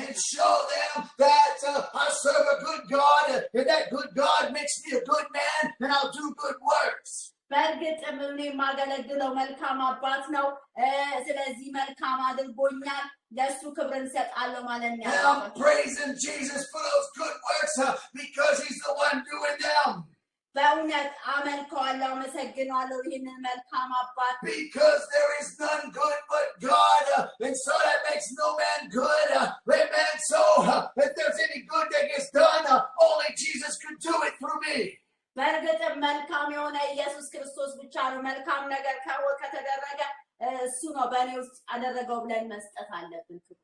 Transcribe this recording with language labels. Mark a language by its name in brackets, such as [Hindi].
[English] And show them that I serve a good God, and that good God makes me a good man, and I'll do good works. [Amharic] በእርግጥም እኔ የማገለግለው መልካም አባት ነው ስለዚህ መልካም አድርጎኛል ለሱ ክብር እንሰጣለሁ ማለት ነው [English] And I'm praising Jesus for those good works because He's the one doing them. [Amharic] በእውነት አመልከዋለሁ አመሰግናለሁ ይህንን መልካም አባት [English] Because there is none good but God, and so that makes no man good. Amen. So if there's any good that gets done, only Jesus could do it through me. [Amharic] በእርግጥም መልካም የሆነ ኢየሱስ ክርስቶስ ብቻ ነው መልካም ነገር ከተደረገ እሱ ነው በእኔ ውስጥ አደረገው ብለን መስጠት አለብን